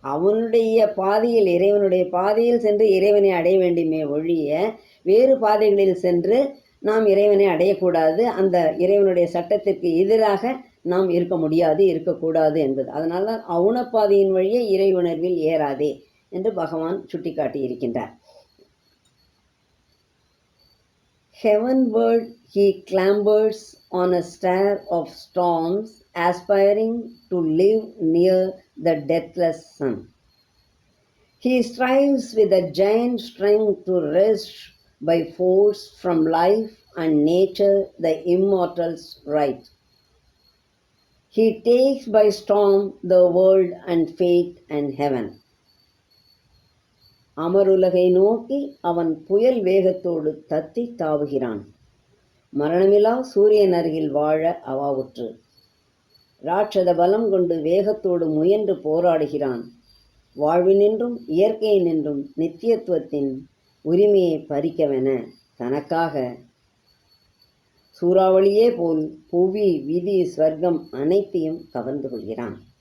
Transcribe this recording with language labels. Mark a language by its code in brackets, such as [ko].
[ta] அவனுடைய பாதையில், இறைவனுடைய பாதையில் சென்று இறைவனை அடைய வேண்டுமே ஒழிய வேறு பாதைகளில் சென்று நாம் இறைவனை அடையக்கூடாது, அந்த இறைவனுடைய சட்டத்திற்கு எதிராக நாம் இருக்க முடியாது, இருக்கக்கூடாது என்பது. அதனால தான் அவுணப்பாதையின் வழியே இறை உணர்வில் ஏறாதே என்று பகவான் சுட்டி காட்டியிருக்கின்றார். [en] Heavenward he clambers on a stair of storms, aspiring to live near the deathless sun. He strives with a giant strength to wrest by force from life and nature the immortal's right. He takes by storm the world and fate and heaven. [ta] அமருலகை நோக்கி அவன் புயல் வேகத்தோடு தத்தி தாவுகிறான். மரணமிலா சூரியன் அருகில் வாழ அவாவுற்று ராட்சத பலம் கொண்டு வேகத்தோடு முயன்று போராடுகிறான். வாழ்வினின்றும் இயற்கையினின்றும் நித்தியத்துவத்தின் உரிமையை பறிக்கவென தனக்காக சூறாவளியே போல் புவி, விதி, ஸ்வர்க்கம் அனைத்தையும் கவர்ந்து கொள்கிறான்.